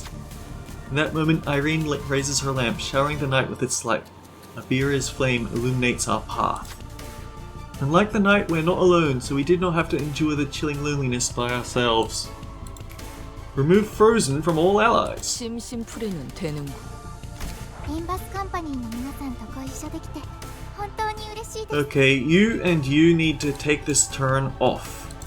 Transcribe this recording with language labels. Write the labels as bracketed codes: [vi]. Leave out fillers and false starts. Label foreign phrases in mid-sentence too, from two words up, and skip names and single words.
[en] In that moment, Irene raises her lamp, showering the night with its light. Abira's flame illuminates our path. Unlike the night, we're not alone, so we did not have to endure the chilling loneliness by ourselves. Remove Frozen from all allies. [ko] 심심풀이는 되는군. [ja] 天バスカンパニーの皆さんとご一緒できて本当に嬉しいです。 [en] Okay, you need to take this turn off.